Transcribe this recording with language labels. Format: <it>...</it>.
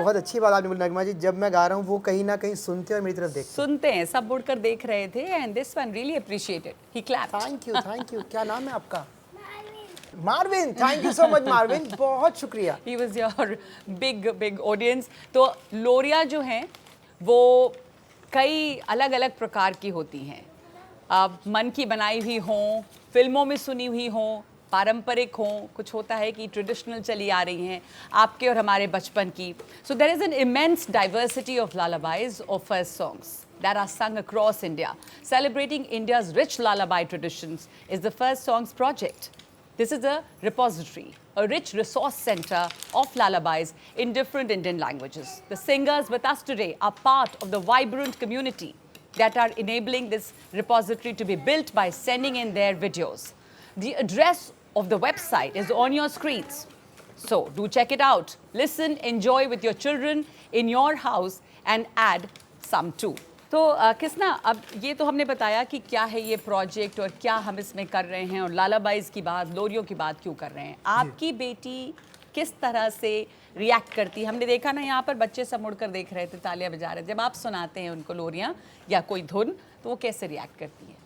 <hi>बहुत अच्छी बात आपने बोली नगमा जी, जब मैं गा रहा हूँ वो कहीं ना कहीं सुनते और मेरी तरफ देखते। सुनते हैं, सब मुड़कर देख रहे थे</hi> <en>and this one really appreciated. He clapped. Thank you, thank you.</en> <hi>क्या नाम है आपका? Marvin.</hi> <en>thank you so much Marvin,</en> <hi>बहुत शुक्रिया।</hi> <en>He was your big audience.</en> <hi>तो लोरियाँ जो हैं वो कई अलग अलग प्रकार की होती हैं। मन की बनाई हुई हों, फिल्मों में सुनी हुई हों, पारंपरिक हों, कुछ होता है कि ट्रेडिशनल चली आ रही हैं आपके और हमारे बचपन की.</hi> <en>So there is an immense diversity of lullabies or first songs that are sung across India. Celebrating India's rich lullaby traditions is the First Songs project. This is a repository, a rich resource center of lullabies in different Indian languages. The singers with us today are part of the vibrant community that are enabling this repository to be built by sending in their videos. The address of the website is on your screens. So do check it out. Listen, enjoy with your children in your house and add some too.</en> <hi>तो किसना, अब ये तो हमने बताया कि क्या है ये प्रोजेक्ट और क्या हम इसमें कर रहे हैं और लालाबाईज की बात, लोरियों की बात क्यों कर रहे हैं. आपकी बेटी किस तरह से रिएक्ट करती है? हमने देखा ना यहाँ पर बच्चे सब मुड़कर देख रहे थे, तालियां बजा रहे थे. जब आप सुनाते हैं उनको लोरियाँ या कोई धुन तो वो कैसे रिएक्ट करती है?</hi>